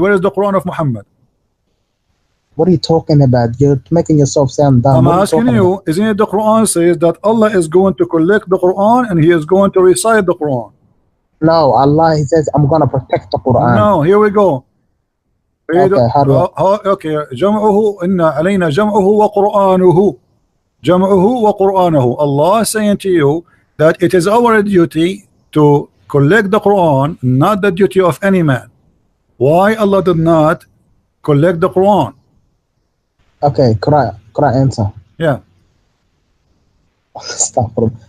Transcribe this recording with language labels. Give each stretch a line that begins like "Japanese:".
English: Where is the Quran of Muhammad? What are you talking about? You're making yourself sound dumb. I'm asking you, isn't it the Quran says that Allah is going to collect the Quran and He is going to recite the Quran? No, Allah, He says, I'm going to protect the Quran. No, here we go. Okay, how do I?
Arabic: Okay, جمعه إن علينا جمعه وقرآنه جمعه وقرآنه.
English: Allah is saying to you that it is our duty to collect the Quran, not the duty of any man. Why Allah did not collect the Quran? Okay, Quran Could I answer? Yeah. Astaghfirullah.